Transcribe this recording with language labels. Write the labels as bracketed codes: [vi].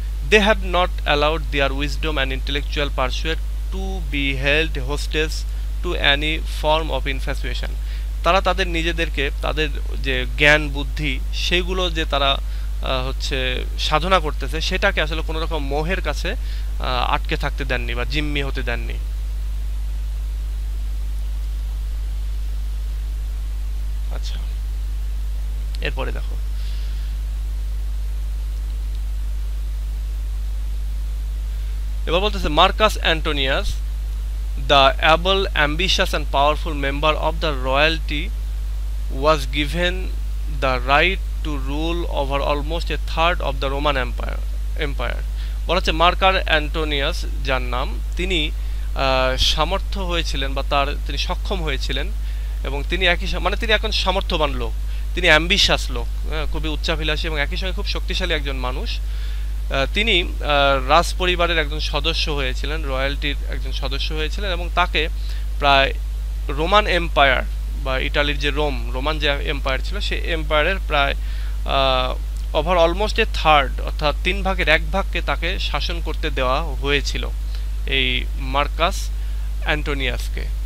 [en] They have not allowed their wisdom and intellectual pursuit to be held hostage to any form of infatuation। [bn] তারা তাদের নিজেদেরকে তাদের যে জ্ঞান বুদ্ধি সেগুলো যে তারা হচ্ছে সাধনা করতেছে সেটাকে আসলে কোনো রকম মোহের কাছে আটকে থাকতে দেননি বা জিম্মি হতে দেননি। আচ্ছা, এরপরে দেখো, এবার বলতেছে [en] Marcus Antonius, the able, ambitious and powerful member of the royalty, was given the right to rule over almost a third of the Roman Empire। [bn] বলা হচ্ছে মার্কাস অ্যান্টোনিয়াস যার নাম, তিনি সামর্থ্য হয়েছিলেন বা তিনি সক্ষম হয়েছিলেন এবং তিনি তিনি এখন সামর্থ্যবান লোক, তিনি অ্যাম্বিশাস লোক, খুবই উচ্চাভিলাষী এবং একই সঙ্গে খুব শক্তিশালী একজন মানুষ। তিনি রাজ পরিবারের একজন সদস্য হয়েছিলেন, রয়্যালটির একজন সদস্য হয়েছিলেন এবং তাকে প্রায় রোমান এম্পায়ার বা ইটালির যে রোমান যে এম্পায়ার ছিল সেই এম্পায়ারের প্রায় ওভার অলমোস্ট এ থার্ড অর্থাৎ 1/3 তাকে শাসন করতে দেওয়া হয়েছিল এই মার্কাস অ্যান্টোনিয়াসকে।